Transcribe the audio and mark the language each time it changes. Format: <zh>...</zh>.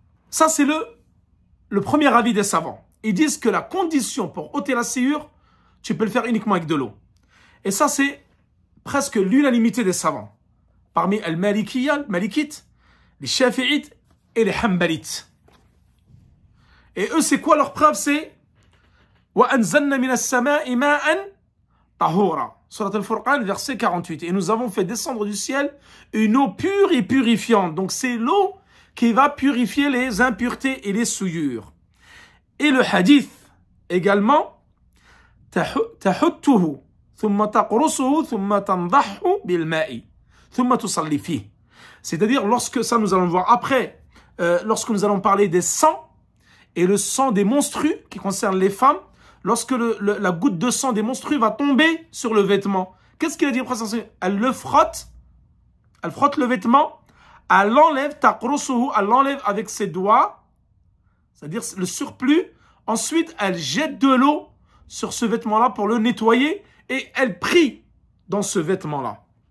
<fr>Ça c'est le premier avis des savants. Ils disent que la condition pour ôter la souillure, tu peux le faire uniquement avec de l'eau. Et ça c'est presque l'unanimité des savants. Parmi les malikites, les shafi'ites et les hanbalites. Et eux, c'est quoi leur preuve? C'est</fr> <ar>وَأَنزَلْنَا مِنَ السَّمَاءِ مَاءً طَهُورًا.</ar> <fr>Surat al-Furqan, verset 48. Et nous avons fait descendre du ciel une eau pure et purifiante. Donc c'est l'eau qui va purifier les impuretés et les souillures. Et le hadith également,</fr> <ar>تَحُتُّهُ ثُمَّ تَقْرُصُهُ ثُمَّ تَنْضَحُ بِالْمَاءِ ثُمَّ تُصَلِّ فِيهِ.</ar> <fr>C'est-à-dire, lorsque ça nous allons voir après, lorsque nous allons parler des sangs, et le sang des monstrues qui concerne les femmes, lorsque la goutte de sang des monstrues va tomber sur le vêtement, qu'est-ce qu'il a dit? Elle le frotte, elle frotte le vêtement, elle l'enlève, taqrusuhu, elle l'enlève avec ses doigts, c'est-à-dire le surplus, ensuite elle jette de l'eau sur ce vêtement-là pour le nettoyer, et elle prie dans ce vêtement-là.</fr>